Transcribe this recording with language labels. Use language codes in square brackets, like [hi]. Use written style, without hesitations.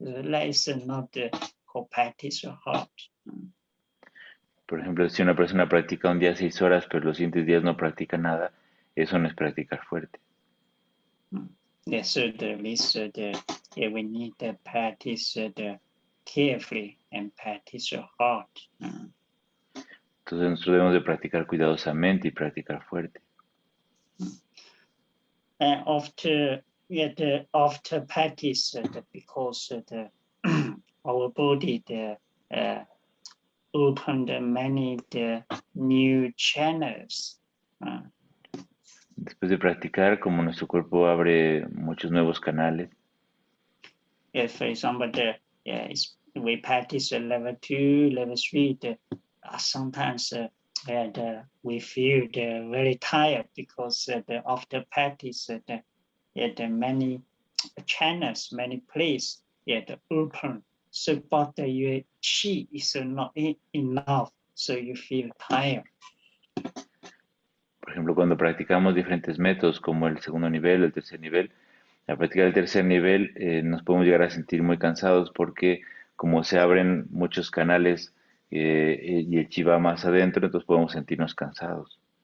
[en] That is not called practice hard. [es] Por ejemplo, si una persona practica un día 6 horas, pero los siguientes días no practica nada, eso no es practicar fuerte. [en] Yes, so we need to practice carefully and practice hard. [es] Entonces nosotros debemos de practicar cuidadosamente y practicar fuerte. [en] And after practice, because our body opened many new channels. [es] Después de practicar, como nuestro cuerpo abre muchos nuevos canales. [en] For example, we practice level 2, level 3. Sometimes we feel very tired because after practice, many channels, many places open. So, but your chi is not enough, so you feel tired. [es] Por ejemplo, cuando practicamos diferentes métodos como el segundo nivel, el tercer nivel, al practicar el tercer nivel nos podemos llegar a sentir muy cansados porque como se abren muchos canales y el chi va más adentro, entonces podemos sentirnos cansados.